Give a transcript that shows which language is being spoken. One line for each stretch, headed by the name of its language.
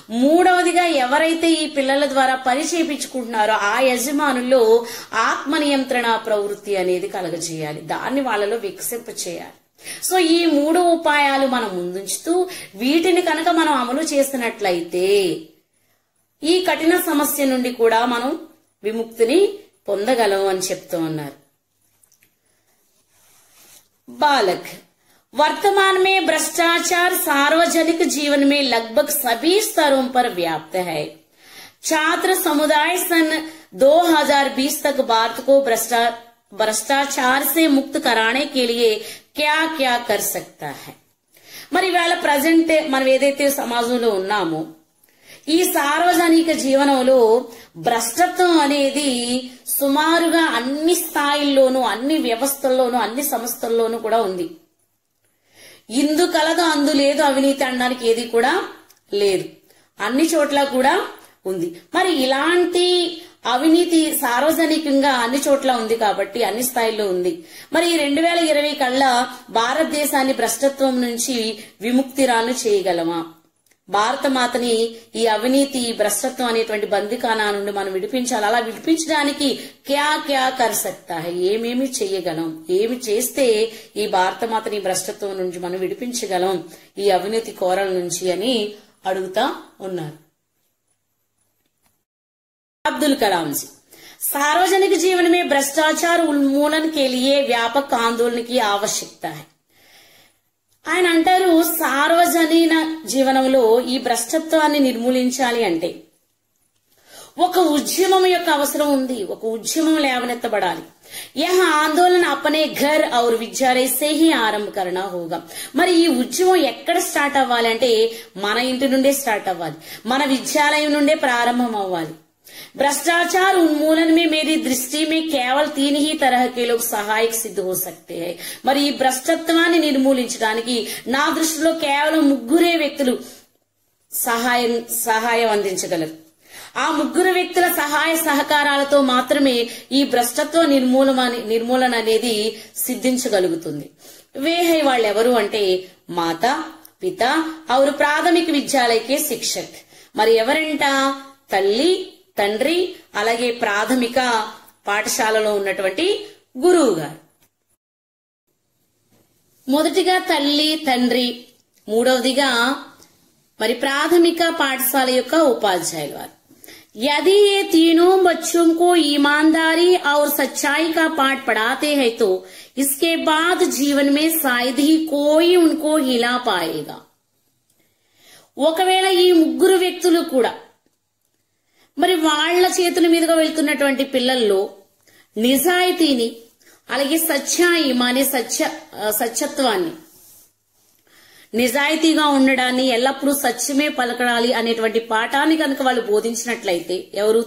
Telugu: మూడవదిగా, ఎవరైతే ఈ పిల్లల ద్వారా పని చేయించుకుంటున్నారో ఆ యజమానుల్లో ఆత్మ నియంత్రణ ప్రవృత్తి అనేది కలగజేయాలి, దాన్ని వాళ్ళలో వికసింప చేయాలి. సో ఈ 3 ఉపాయాలు మనం ముందుంచుతూ వీటిని కనుక మనం అమలు చేసినట్లయితే ఈ కఠిన సమస్య నుండి కూడా మనం విముక్తిని పొందగలం అని చెప్తూ ఉన్నారు.
Hindi: బాలక్, वर्तमान में भ्रष्टाचार सार्वजनिक जीवन में लगभग सभी स्तरों पर व्याप्त है. छात्र समुदाय सन 2020 तक भारत को भ्रष्टाचार से मुक्त कराने के लिए क्या क्या कर सकता है.
Telugu: మరి ఇవాళ ప్రజెంట్ మనం ఏదైతే సమాజంలో ఉన్నామో ఈ సార్వజనిక జీవనంలో భ్రష్టత్వం అనేది సుమారుగా అన్ని స్థాయిల్లోనూ, అన్ని వ్యవస్థల్లోనూ, అన్ని సంస్థల్లోనూ కూడా ఉంది. ఇందు కలదు అందు లేదు అవినీతి అనడానికి ఏది కూడా లేదు, అన్ని చోట్ల కూడా ఉంది. మరి ఇలాంటి అవినీతి సార్వజనికంగా అన్ని చోట్ల ఉంది కాబట్టి అన్ని స్థాయిల్లో ఉంది. మరి 2020 కల్లా భారతదేశాన్ని భ్రష్టత్వం నుంచి విముక్తిరాలు చేయగలమా? భారత మాతని ఈ అవినీతి, భ్రష్టత్వం అనేటువంటి బందికానా నుండి మనం విడిపించాలి. అలా విడిపించడానికి
Hindi: క్యా క్యా కర్ సక్తా హై,
Telugu: ఏమేమి చేయగలం, ఏమి చేస్తే ఈ భారత మాతని భ్రష్టత్వం నుంచి మనం విడిపించగలం, ఈ అవినీతి కోరల నుంచి అని అడుగుతా ఉన్నారు.
Hindi: अब्दुल कलाम जी, सार्वजनिक जीवन में भ्रष्टाचार उन्मूलन के लिए व्यापक आंदोलन की आवश्यकता है.
Telugu: ఆయన అంటారు, సార్వజనిక జీవనంలో ఈ భ్రష్టత్వాన్ని నిర్మూలించాలి అంటే ఒక ఉద్యమం యొక్క అవసరం ఉంది, ఒక ఉద్యమం లేవనెత్తబడాలి.
Hindi: यह आंदोलन अपने घर और विद्यालय से ही आरंभ करना होगा.
Telugu: మరి ఈ ఉద్యమం ఎక్కడ స్టార్ట్ అవ్వాలి అంటే మన ఇంటి నుండే స్టార్ట్ అవ్వాలి, మన విద్యాలయం నుండే ప్రారంభం అవ్వాలి.
Hindi: भ्रष्टाचार उन्मूलन में मेरी दृष्टि में केवल 3 ही तरह के लोग सहायक सिद्ध हो सकते हैं.
Telugu: మరి ఈ భ్రష్టత్వాన్ని నిర్మూలించడానికి నా దృష్టిలో కేవలం 3 వ్యక్తులు సహాయం అందించగలరు. ఆ 3 వ్యక్తుల సహాయ సహకారాలతో మాత్రమే ఈ భ్రష్టత్వ నిర్మూలన అనేది సిద్ధించగలుగుతుంది.
Hindi: వేహై
Telugu: వాళ్ళు ఎవరు అంటే
Hindi: మాతా, పిత और ప్రాథమిక విద్యాలయకే శిక్షక్.
Telugu: మరి ఎవరంట? తల్లి, తండ్రి, అలాగే ప్రాథమిక పాఠశాలలో ఉన్నటువంటి గురువు గారు. మొదటిగా తల్లి తండ్రి, మూడవదిగా మరి ప్రాథమిక పాఠశాల యొక్క ఉపాధ్యాయులు వారు.
Hindi: यदि ये तीनों बच्चों को ईमानदारी और सच्चाई का पाठ पढ़ाते हैं तो इसके बाद जीवन में शायद ही कोई उनको हिला पाएगा.
Telugu: ఒకవేళ ఈ ముగ్గురు వ్యక్తులు కూడా మరి వాళ్ల చేతుల మీదుగా వెళ్తున్నటువంటి పిల్లల్లో నిజాయితీని, అలాగే సత్యాయి అనే సత్యత్వాన్ని, నిజాయితీగా ఉండడాన్ని, ఎల్లప్పుడూ సత్యమే పలకడాలి అనేటువంటి పాఠాన్ని కనుక వాళ్ళు బోధించినట్లయితే, ఎవరు?